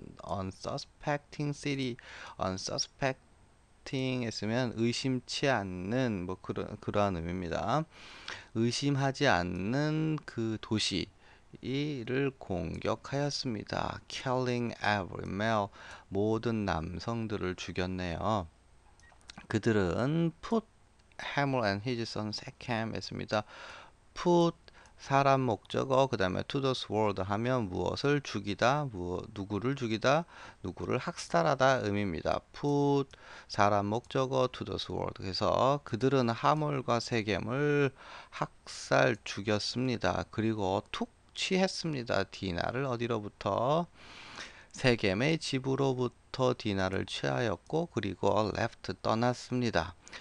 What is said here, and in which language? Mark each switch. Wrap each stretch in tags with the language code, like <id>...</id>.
<en>unsuspecting city, unsuspecting</en> <ko>했으면 의심치 않는 그러한 의미입니다. 의심하지 않는 그 도시 이를 공격하였습니다.</ko> <en>Killing every male,</en> <ko>모든 남성들을 죽였네요. 그들은</ko> <en>put Hamor and his son Shechem</en> <ko>했습니다.</ko> <en>put</en> <ko>사람 목적어 그 다음에</ko> <en>to the sword</en> <ko>하면 무엇을 죽이다, 누구를 죽이다, 누구를 학살하다 의미입니다.</ko> <en>put</en> <ko>사람 목적어</ko> <en>to the sword.</en> <ko>그래서 그들은 하몰과 세겜을 학살 죽였습니다. 그리고 툭 취했습니다. 디나를 어디로부터? 세겜의 집으로부터 디나를 취하였고 그리고</ko> <en>left</en> <ko>떠났습니다.</ko>